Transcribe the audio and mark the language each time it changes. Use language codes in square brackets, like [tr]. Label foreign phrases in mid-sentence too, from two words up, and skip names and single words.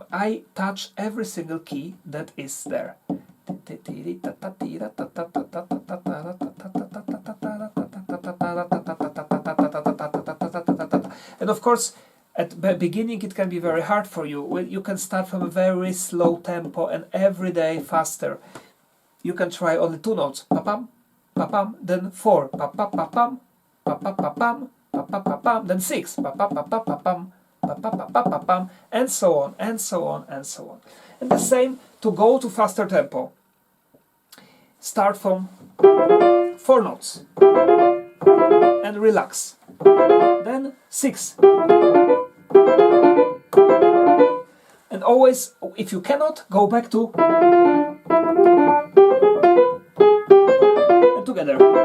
[en] I touch every single key that is there. And of course, at the beginning it can be very hard for you. You can start from a very slow tempo and every day faster. You can try only 2 notes, pa-pam, pa-pam, then 4, pa-pa-pa-pam, pa-pa-pa-pam, pa-pa-pa-pam, then 6, pa-pa-pa-pa-pam, pa-pa-pa-pa-pam, and so on, and so on, and so on. And the same to go to faster tempo. Start from 4 notes and relax. Then 6. And always, if you cannot, go back to and together.